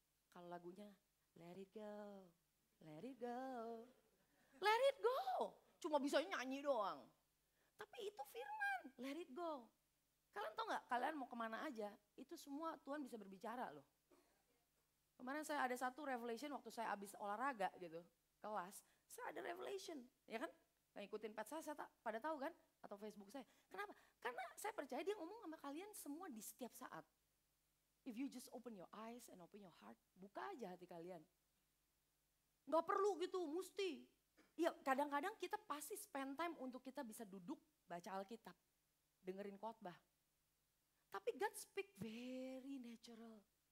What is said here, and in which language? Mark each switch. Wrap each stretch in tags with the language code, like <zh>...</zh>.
<id>Kalau lagunya</id> <en>let it go, let it go, let it go.</en> <id>Cuma bisa nyanyi doang. Tapi itu firman,</id> <en>let it go.</en> <id>Kalian tahu gak, kalian mau kemana aja, itu semua Tuhan bisa berbicara loh. Kemarin saya ada satu revelation waktu saya habis olahraga gitu, kelas. Saya ada revelation, ya kan? Yang ikutin pet saya pada tahu kan? Atau Facebook saya. Kenapa? Karena saya percaya dia ngomong sama kalian semua di setiap saat.</id> <en>If you just open your eyes and open your heart,</en> <id>buka aja hati kalian. Gak perlu gitu, mesti. Ya kadang-kadang kita pasti</id> <en>spend time</en> <id>untuk kita bisa duduk baca Alkitab. Dengerin khotbah.</id> <en>Tapi God speak very natural.</en>